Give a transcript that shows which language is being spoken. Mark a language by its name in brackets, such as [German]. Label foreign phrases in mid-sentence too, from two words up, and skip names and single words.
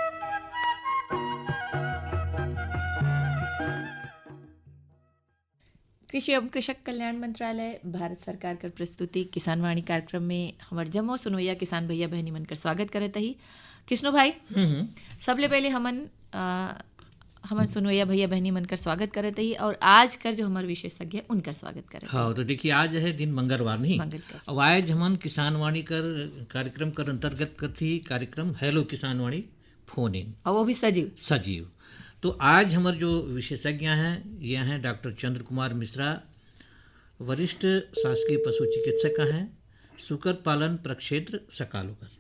[Sadri] कृषि एवं कृषक कल्याण मंत्रालय, भारत सरकार कर प्रस्तुति किसान वाणी कार्यक्रम में हमार जमो सुनवैया किसान भैया बहनी मन कर स्वागत करत ही। कृष्णो भाई, सबले पहले हमन सुनवैया भैया बहनी मन कर स्वागत करत ही और आज कर जो हमार विशेषज्ञ है उनकर स्वागत करत। हाँ, तो देखिए आज है दिन मंगलवार नहीं, अब आज हमन किसान वाणी कर कार्यक्रम कर अंतर्गत कथी कार्यक्रम हेलो किसान वाणी [English] phone in, [Hindi] और वो भी सजीव। तो आज हमारे जो विशेषज्ञ हैं ये हैं डॉक्टर चंद्र कुमार मिश्रा, वरिष्ठ शासकीय पशु चिकित्सक हैं, सुकर पालन प्रक्षेत्र सकालो का